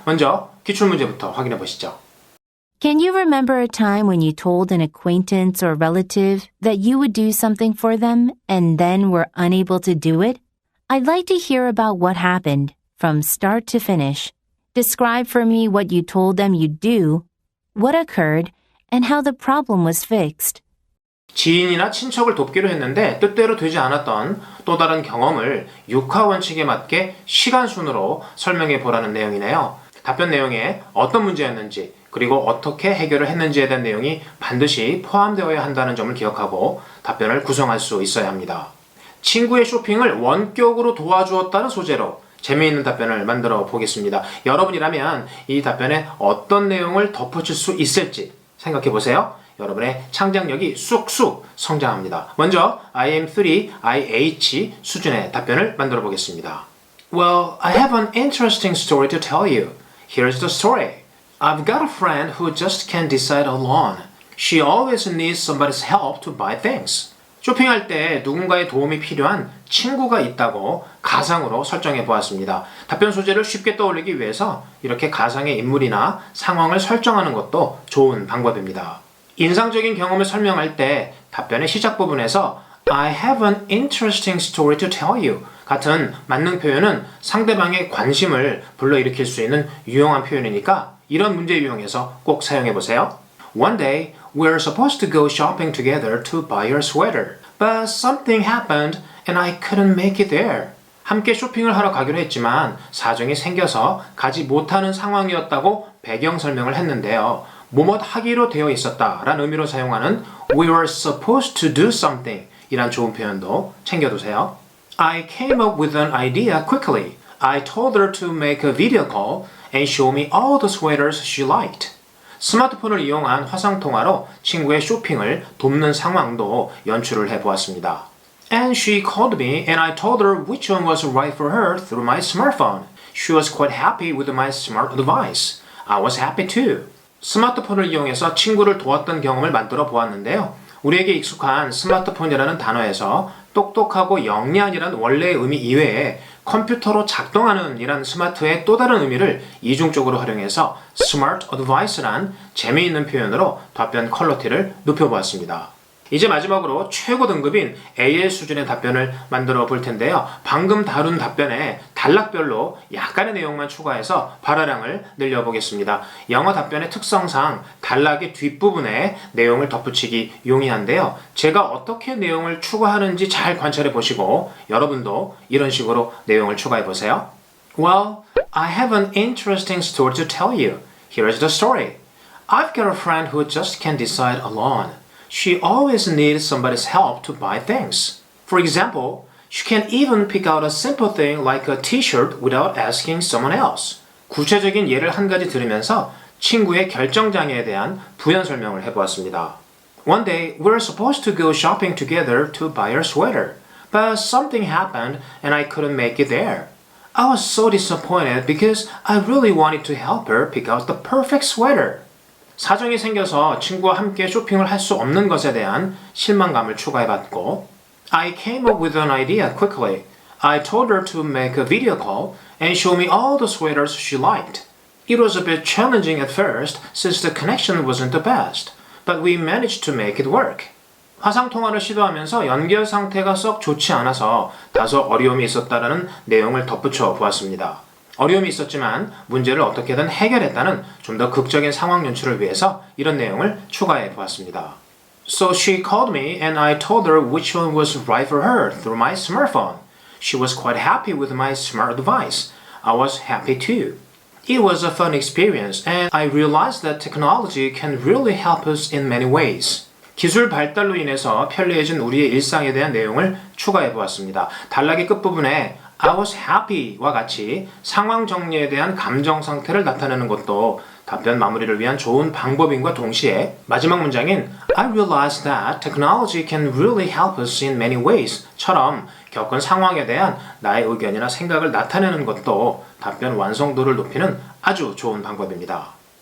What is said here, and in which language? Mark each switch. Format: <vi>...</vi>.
<ko>먼저 기출문제부터 확인해 보시죠.</ko> <en>Can you remember a time when you told an acquaintance or relative that you would do something for them and then were unable to do it? I'd like to hear about what happened from start to finish. Describe for me what you told them you'd do, what occurred, and how the problem was fixed.</en> <ko>지인이나 친척을 돕기로 했는데 뜻대로 되지 않았던 또 다른 경험을 육하 원칙에 맞게 시간 순으로 설명해 보라는 내용이네요. 답변 내용에 어떤 문제였는지 그리고 어떻게 해결을 했는지에 대한 내용이 반드시 포함되어야 한다는 점을 기억하고 답변을 구성할 수 있어야 합니다. 친구의 쇼핑을 원격으로 도와주었다는 소재로 재미있는 답변을 만들어 보겠습니다. 여러분이라면 이 답변에 어떤 내용을 덧붙일 수 있을지 생각해 보세요. 여러분의 창작력이 쑥쑥 성장합니다. 먼저 IM3, IH 수준의 답변을 만들어 보겠습니다.</ko> <en>Well, I have an interesting story to tell you. Here's the story. I've got a friend who just can't decide alone. She always needs somebody's help to buy things.</en> <ko>쇼핑할 때 누군가의 도움이 필요한 친구가 있다고 가상으로 설정해 보았습니다. 답변 소재를 쉽게 떠올리기 위해서 이렇게 가상의 인물이나 상황을 설정하는 것도 좋은 방법입니다. 인상적인 경험을 설명할 때 답변의 시작 부분에서</ko> <en>I have an interesting story to tell you</en> <ko>같은 만능 표현은 상대방의 관심을 불러일으킬 수 있는 유용한 표현이니까 이런 문제 유형에서 꼭 사용해 보세요.</ko> <en>One day, we were supposed to go shopping together to buy your sweater, but something happened and I couldn't make it there.</en> <ko>함께 쇼핑을 하러 가기로 했지만 사정이 생겨서 가지 못하는 상황이었다고 배경 설명을 했는데요. 뭐뭐 하기로 되어 있었다라는 의미로 사용하는</ko> <en>we were supposed to do something</en> <ko>이란 좋은 표현도 챙겨두세요.</ko> <en>I came up with an idea quickly. I told her to make a video call and show me all the sweaters she liked.</en> <ko>스마트폰을 이용한 화상통화로 친구의 쇼핑을 돕는 상황도 연출을 해보았습니다.</ko> <en>And she called me and I told her which one was right for her through my smartphone. She was quite happy with my smart advice. I was happy too.</en> <ko>스마트폰을 이용해서 친구를 도왔던 경험을 만들어 보았는데요. 우리에게 익숙한 스마트폰이라는 단어에서 똑똑하고 영리한이란 원래의 의미 이외에 컴퓨터로 작동하는 이란 스마트의 또 다른 의미를 이중적으로 활용해서</ko> <en>smart advice</en> <ko>란 재미있는 표현으로 답변 퀄리티를 높여보았습니다. 이제 마지막으로 최고 등급인 AL 수준의 답변을 만들어 볼 텐데요. 방금 다룬 답변에 단락별로 약간의 내용만 추가해서 발화량을 늘려보겠습니다. 영어 답변의 특성상 단락의 뒷부분에 내용을 덧붙이기 용이한데요. 제가 어떻게 내용을 추가하는지 잘 관찰해 보시고 여러분도 이런 식으로 내용을 추가해 보세요.</ko> <en>Well, I have an interesting story to tell you. Here's the story. I've got a friend who just can't decide alone. She always needs somebody's help to buy things. For example, she can't even pick out a simple thing like a t-shirt without asking someone else.</en> <ko>구체적인 예를 한 가지 들으면서 친구의 결정장애에 대한 부연 설명을 해보았습니다.</ko> <en>One day, we were supposed to go shopping together to buy her sweater, but something happened and I couldn't make it there. I was so disappointed because I really wanted to help her pick out the perfect sweater.</en> <ko>사정이 생겨서 친구와 함께 쇼핑을 할 수 없는 것에 대한 실망감을 추가해봤고,</ko> <en>I came up with an idea quickly. I told her to make a video call and show me all the sweaters she liked. It was a bit challenging at first since the connection wasn't the best, but we managed to make it work.</en> <ko>화상통화를 시도하면서 연결 상태가 썩 좋지 않아서 다소 어려움이 있었다라는 내용을 덧붙여 보았습니다. 어려움이 있었지만 문제를 어떻게든 해결했다는 좀 더 극적인 상황 연출을 위해서 이런 내용을 추가해 보았습니다.</ko> <en>So she called me and I told her which one was right for her through my smartphone. She was quite happy with my smart device. I was happy too. It was a fun experience and I realized that technology can really help us in many ways.</en> <ko>기술 발달로 인해서 편리해진 우리의 일상에 대한 내용을 추가해 보았습니다. 단락의 끝부분에</ko> <en>I was happy</en> <ko>와 같이 상황 정리에 대한 감정 상태를 나타내는 것도 답변 마무리를 위한 좋은 방법인과 동시에 마지막 문장인</ko> <en>I realized that technology can really help us in many ways</en> <ko>처럼 겪은 상황에 대한 나의 의견이나 생각을 나타내는 것도 답변 완성도를 높이는 아주 좋은 방법입니다.</ko>